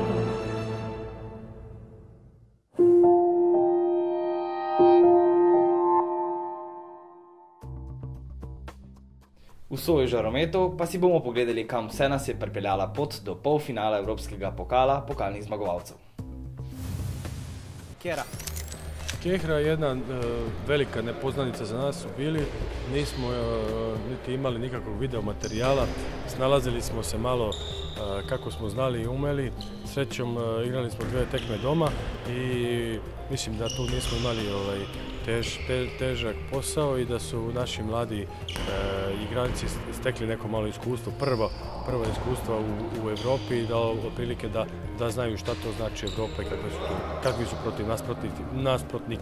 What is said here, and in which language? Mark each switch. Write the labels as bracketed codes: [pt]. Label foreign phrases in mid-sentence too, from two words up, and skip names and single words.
[sl] V soju žarometov pa si bomo pogledali, kam vse nas je pripeljala pot do polfinala Evropskega pokala pokalnih zmagovalcev. Kjera? [sr] Kjehra je jedna velika nepoznanica za nas u bili. Nismo niti imali nikakvog video materijala. Snalazili smo se malo kako smo znali i umeli. Srećom igrali smo 2 tekme doma i mislim da tu nismo imali težak posao i da su naši mladi igrači stekli neko malo iskustvo, prvo iskustvo u Evropi i dalo otprilike da znaju šta to znači Evropa i kakvi su protiv nasprotniki.